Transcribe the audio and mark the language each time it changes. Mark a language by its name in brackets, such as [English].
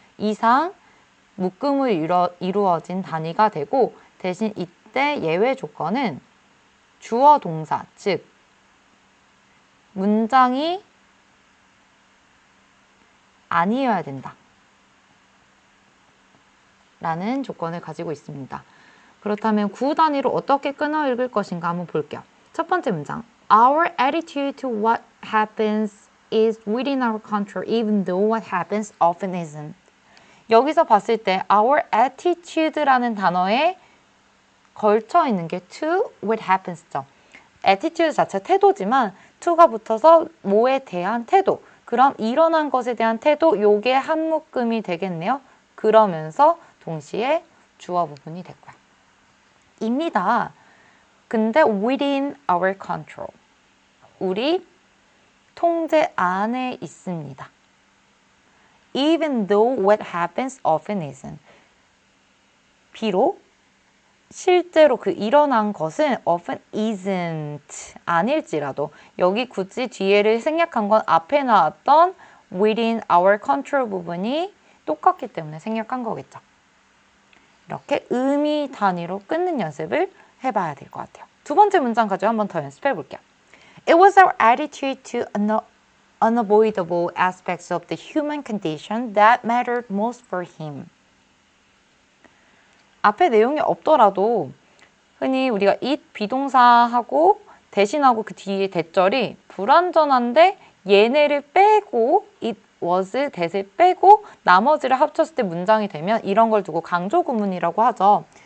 [Korean] 이상 묶음으로 이루어진 단위가 되고 대신 이때 예외 조건은 주어 동사, 즉 문장이 아니어야 된다. 라는 조건을 가지고 있습니다. 그렇다면 구 단위로 어떻게 끊어 읽을 것인가 한번 볼게요. 첫 번째 문장. [English] Our attitude to what happens is within our control, even though what happens often isn't. [Korean] 여기서 봤을 때 [English] our attitude [Korean] 라는 단어에 걸쳐 있는 게 [English] to what happens [Korean] 죠. attitude 자체 태도지만 to가 붙어서 뭐에 대한 태도. 그럼 일어난 것에 대한 태도, 요게 한 묶음이 되겠네요. 그러면서 동시에 주어 부분이 됐고요. 입니다. [English] 근데 within our control. [Korean] 우리 통제 안에 있습니다. [English] Even though what happens often isn't. [Korean] 비록 실제로 그 일어난 것은 [English] often isn't [Korean] 아닐지라도 여기 굳이 뒤에를 생략한 건 앞에 나왔던 [English] within our control [Korean] 부분이 똑같기 때문에 생략한 거겠죠. 이렇게 의미 단위로 끊는 연습을 해봐야 될 것 같아요. 두 번째 문장 가지고 한 번 더 연습해 볼게요. [English] It was our attitude to unavoidable aspects of the human condition that mattered most for him. [Korean] 앞에 내용이 없더라도 흔히 우리가 it 비동사하고 대신하고 그 뒤에 대절이 불완전한데 얘네를 빼고 [English] it was that [Korean] 을 빼고 나머지를 합쳤을 때 문장이 되면 이런 걸 두고 강조 구문이라고 하죠.